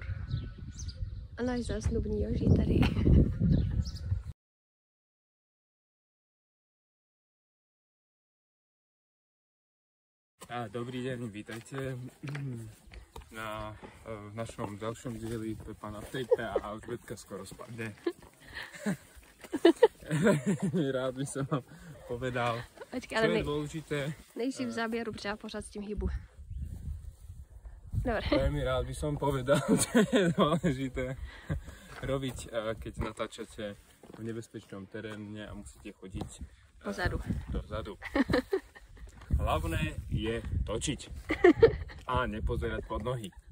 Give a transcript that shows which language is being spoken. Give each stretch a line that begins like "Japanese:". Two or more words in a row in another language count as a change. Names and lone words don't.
Czech: A náš zásnubní Joží tady.
Slovak: Dobrý deň, vítajte na našom ďalšom dieli Pepa na tejpe a Alžbetka skoro spadne. Rád by som vám povedal,
Czech: Počkej,
Slovak: co je dôležité.
Czech: Nejsi v záběru, protože já pořád s tím hýbu.
Slovak: Dobre. Veľmi rád by som povedal, čo je dôležité robiť, keď natáčate v nebezpečnom teréne a musíte chodiť dozadu. Hlavné je točiť a nepozerať pod nohy.